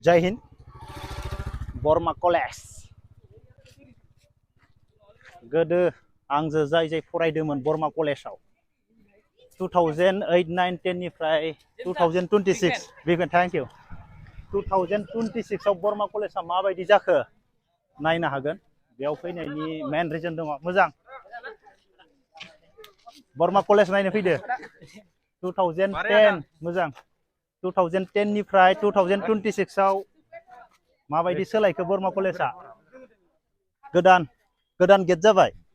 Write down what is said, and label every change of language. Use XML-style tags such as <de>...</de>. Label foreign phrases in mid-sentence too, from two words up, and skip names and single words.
<hi>जय हिन्द</hi> <brx>बरमा कलेज गोदो आंजो जाय जाय फरायदोंमोन बरमा कलेजाव 2008 9 10 निफ्राय 2026 बिगन</brx> <en>thank you</en> <brx>2026 आव बरमा कलेजा माबायदि जाखो नायनो हागोन बेयाव फैनायनि</brx> <en>main reason</en> <brx>दङ मोजां बरमा कलेज नायनो फैदो 2010 मोजां 2010 निफ्राय 2026 आव माबायदि सोलायखो बरमा कलेजा गोदान गोदान गेट जाबाय</brx>